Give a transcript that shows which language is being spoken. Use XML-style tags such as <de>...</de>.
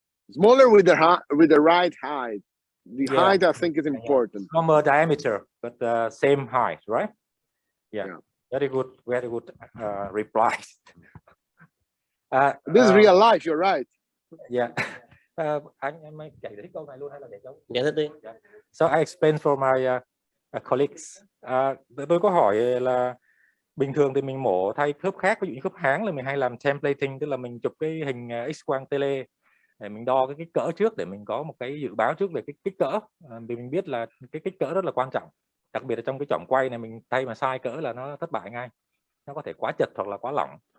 <en>Smaller with the right height. The height, I think, is important. Smaller diameter, but same height, right? Yeah. Very good reply. This is real life, you're right. Yeah.</en> <vi>Anh mới giải thích câu này luôn hay là để cháu? Giải thích đi.</vi> <en>So I explain for my colleagues.</en> <vi>Tôi có hỏi là bình thường thì mình mổ thay khớp khác, ví dụ như khớp háng là mình hay làm templating, tức là mình chụp cái hình X-quang tele để mình đo cái kích cỡ trước để mình có một cái dự báo trước về cái kích cỡ, vì mình biết là cái kích cỡ rất là quan trọng, đặc biệt là trong cái chỏm quay này mình thay mà sai cỡ là nó thất bại ngay, nó có thể quá chật hoặc là quá lỏng.</vi>